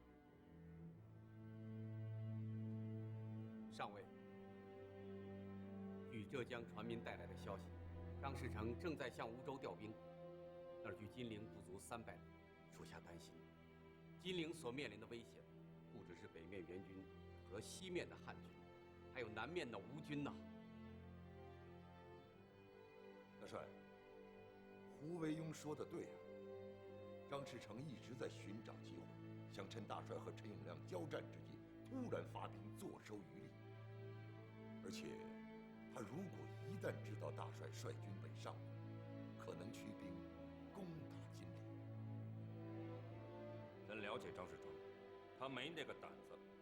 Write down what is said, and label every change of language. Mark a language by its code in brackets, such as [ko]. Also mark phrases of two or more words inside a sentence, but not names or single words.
[zh] 上尉，据浙江船民带来的消息，张士诚正在向梧州调兵，那儿距金陵不足300里，属下担心，金陵所面临的危险，不只是北面援军和西面的汉军，还有南面的吴军呐。大帅，胡惟庸说的对啊。张士诚一直在尋找機會，想趁大帥和陳友諒交戰之際，突然發兵，坐收漁利。而且，他如果一旦知道大帥率軍北上，可能驅兵攻打金陵。咱了解張士誠，他沒那個膽子。